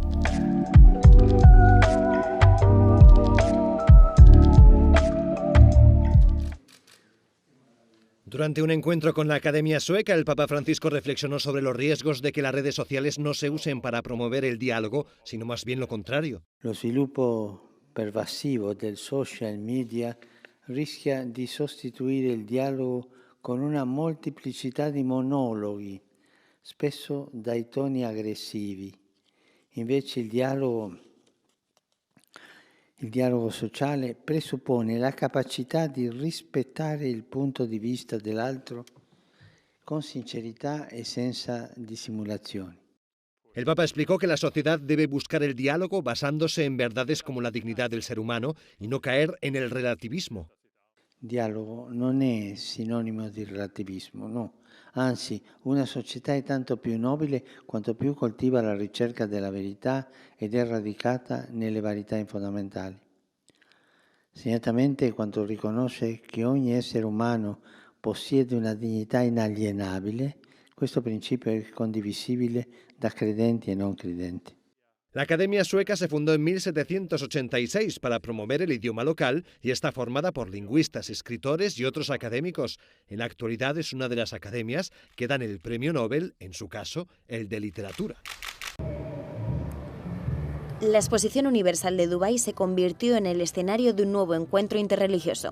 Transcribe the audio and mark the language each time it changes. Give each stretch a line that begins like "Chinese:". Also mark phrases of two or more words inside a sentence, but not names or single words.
Spanish: Durante un encuentro con la Academia Sueca, el Papa Francisco reflexionó sobre los riesgos de que las redes sociales no se usen para promover el diálogo, sino más bien lo contrario.
Italian: Lo sviluppo pervasivo del
English: social media
Italian: rischia di sostituire il dialogo con una molteplicità di monologhi, spesso dai toni aggressivi. Invece il Il dialogo sociale presuppone la capacità di rispettare il punto di vista dell'altro con sincerità e senza dissimulazioni.
Spanish: El Papa explicó que la sociedad debe buscar el diálogo basándose en verdades como la dignidad del ser humano y no caer en el relativismo.
Italian: Dialogo non è sinonimo di relativismo, no. Anzi, una società è tanto più nobile quanto più coltiva la ricerca della verità ed è radicata nelle verità fondamentali. Segnatamente quando riconosce che ogni essere umano possiede una dignità inalienabile, questo principio è condivisibile da credenti e non credenti.
Spanish: La Academia Sueca se fundó en 1786 para promover el idioma local y está formada por lingüistas, escritores y otros académicos. En la actualidad es una de las academias que dan el premio Nobel, en su caso, el de literatura. La Exposición Universal de Dubái se convirtió en el escenario de un nuevo encuentro interreligioso.